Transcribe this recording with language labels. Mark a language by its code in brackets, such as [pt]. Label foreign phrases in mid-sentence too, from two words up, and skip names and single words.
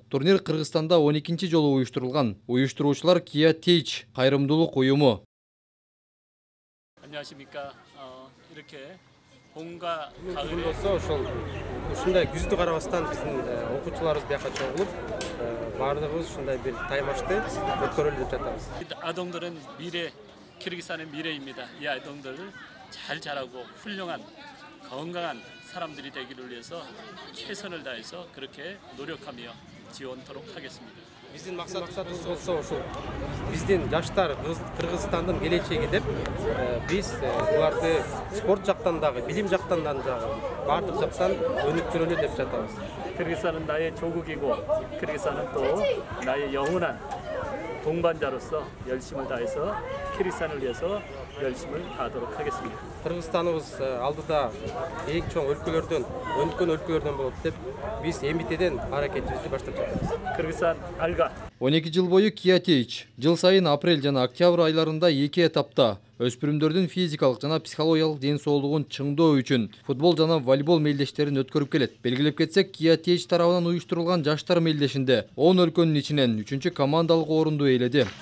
[ky] Турнир Кыргызстанда 12-нчи жолу уюштурулган. Уюштуруучулар Kia Teach кайрымдуулук уюму. [ko] 안녕하십니까. 이렇게 봄과 가을에 [ky] бүгүн ошол ушундай күздү карабастан биздин окуучуларыбыз бияка чогулуп, баардыгыбыз ушундай бир таймашты өткөрөлү деп жатабыз. [ko] 아동들은 미래, 키르기스탄의 미래입니다. 이 아동들을 잘 자라고 훌륭한 건강한 사람들이 되기를 위해서 최선을 다해서 그렇게 노력하며 지원토록 하겠습니다. [ky] Биздин максатыбыз болсо ушул биздин жаштар Кыргызстандын келечеги деп биз буларды спорт жактан дагы, билим жактан дагы баардык жактан өнүктүрөлү деп жатабыз. [ko] 키르기스탄은 나의 조국이고 키르기스탄은 또 나의 영원한 동반자로서 열심을 다해서 키르기스탄을 위해서 열심을 다하도록 하겠습니다. [ky] Кыргызстаныбыз алдыда эң чоң өлкөлөрдөн, өнүккөн өлкөлөрдөн болот деп биз эмитеден аракетибизди баштап жатабыз. Кыргызстан алга 12 жыл бою Kia Teach жыл сайын апрель жана октябрь айларында 2 этапта өспүрүмдөрдүн физикалык жана психологиялык ден соолугун чыңдоо үчүн футбол жана волейбол мелдештерин өткөрүп келет. Белгилеп кетсек, Kia Teach тарабынан уюштурулган жаштар мелдешинде 10 өлкөнүн ичинен 3-чү командалык орунду ээледи.